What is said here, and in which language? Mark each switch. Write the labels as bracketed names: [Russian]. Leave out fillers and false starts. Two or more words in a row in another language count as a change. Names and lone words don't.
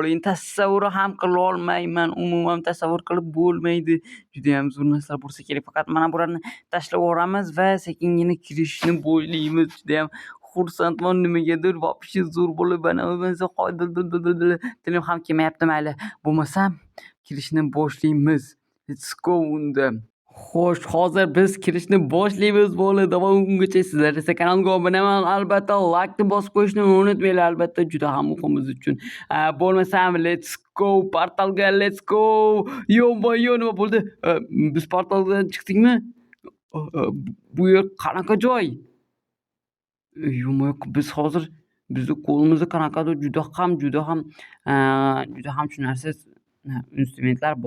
[Uzbek] Endi tasavvur ham qila olmayman. Umuman tasavvur qilib bo'lmaydi. Juda ham zo'r narsalar bo'lsa kerak. Faqat mana bularni tashlab yuboramiz va sekingina kirishni boshlaymiz. Juda ham xursandman, nimagadir вообще zo'r bo'lib tilim ham kelmayapti. Mayli, bo'lmasam kirishni boshlaymiz. [English] Let's go unda. [Uzbek] Xo'sh, hozir biz kirishni boshlaymiz. Bo'ldi, ungacha sizlar esa kanalga obuna bo'ling, albatta like bosib qo'yishni unutmanglar, albatta juda ham muhim biz uchun. [English] Bo'lmasam let's go portalga, let's go. [Uzbek] Yo'-mayo, nima bo'ldi? Biz portaldan chiqdikmi? Bu yer qanaqa joy? Biz hozir bizni qo'limizda qanaqadir juda ham tushunarsiz instrumentlar bor.